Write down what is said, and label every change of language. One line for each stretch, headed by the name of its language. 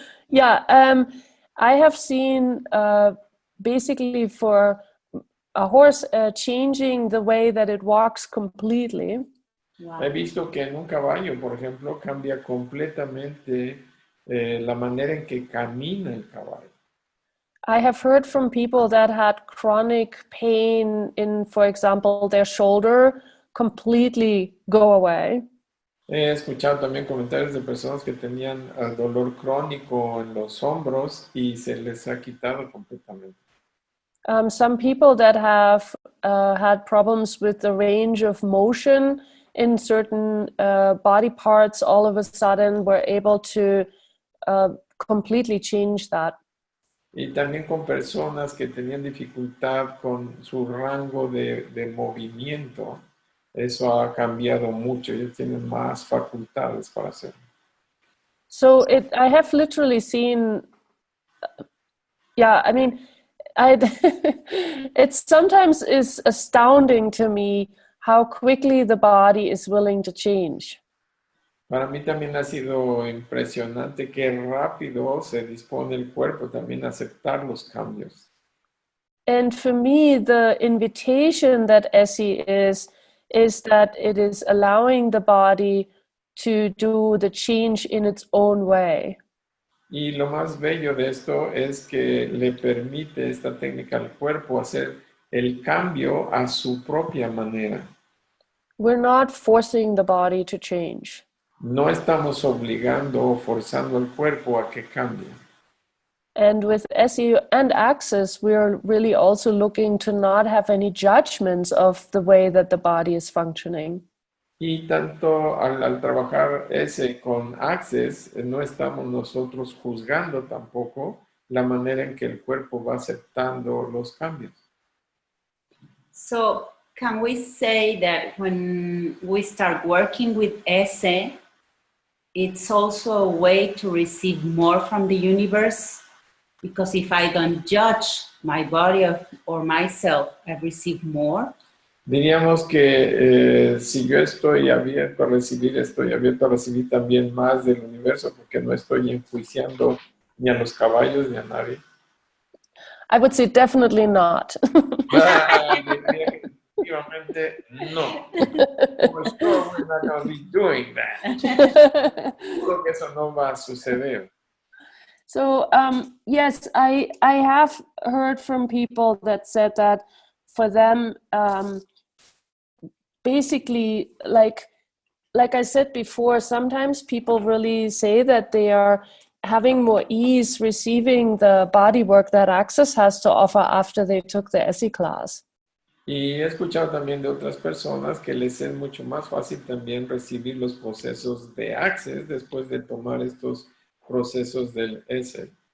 English: Yeah, I have seen basically for a horse changing the way that it walks completely. Wow.
Spanish: He visto que en un caballo, por ejemplo, cambia completamente la manera en que camina el caballo.
English: I have heard from people that had chronic pain in, for example, their shoulder completely go away.
Spanish: He escuchado también comentarios de personas que tenían dolor crónico en los hombros y se les ha quitado completamente.
English: Some people that have had problems with the range of motion in certain body parts all of a sudden were able to completely change that.
Spanish: Y también con personas que tenían dificultad con su rango de movimiento, eso ha cambiado mucho, ellos tienen más facultades para hacerlo.
English: So I have literally seen, yeah, I mean, it sometimes is astounding to me how quickly the body is willing to change.
Spanish: Para mí también ha sido impresionante qué rápido se dispone el cuerpo también a aceptar los cambios.
English: And for me, the invitation that ESSE is that it is allowing the body to do the change in its own way.
Spanish: Y lo más bello de esto es que le permite esta técnica al cuerpo hacer el cambio a su propia manera.
English: We're not forcing the body to change.
Spanish: No estamos obligando o forzando al cuerpo a que cambie.
English: And with ESSE and Access, we're really also looking to not have any judgments of the way that the body is functioning.
Spanish: Y tanto al trabajar ese con Access, no estamos nosotros juzgando tampoco la manera en que el cuerpo va aceptando los cambios.
English: So can we say that when we start working with ESSE, it's also a way to receive more from the universe? Because if I don't judge my body or myself, I receive more.
Spanish: Diríamos que si yo estoy abierto a recibir también más del universo, porque no estoy enjuiciando ni a los caballos ni a nadie.
English: I would say definitely not.
Spanish: Definitivamente no.
English: For sure we're not going to be doing that.
Spanish: Creo que eso no va a suceder.
English: So yes, I have heard from people that said that for them, basically, like I said before, sometimes people really say that they are having more ease receiving the body work that Access has to offer after they took the ESSE class.
Spanish: Y he escuchado también de otras personas que les es mucho más fácil también recibir los procesos de Access después de tomar estos procesos del ESSE.